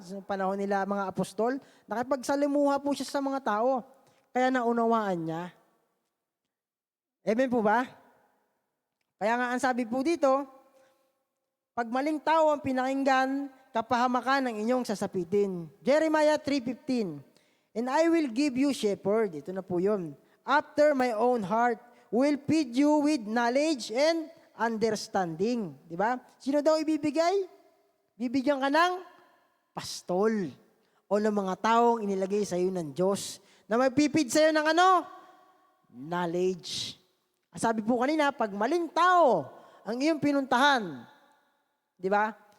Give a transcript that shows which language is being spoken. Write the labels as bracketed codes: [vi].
[tl] Sa panahon nila mga apostol, nakipagsalimuha po siya sa mga tao. Kaya naunawaan niya. Amen po ba? Kaya nga ang sabi po dito, pag maling tao ang pinakinggan, kapahamakan ng inyong sasapitin. Jeremiah 3:15. [en] And I will give you shepherd. [tl] Ito na po yun. [en] After my own heart, will feed you with knowledge and understanding. [tl] Di ba? Sino daw ibibigay? Bibigyan ka ng pastol o ng mga taong inilagay sa iyo ng Diyos na magpipid sa iyo ng ano? Knowledge. Sabi po kanina, pag maling tao ang iyong pinuntahan, di ba?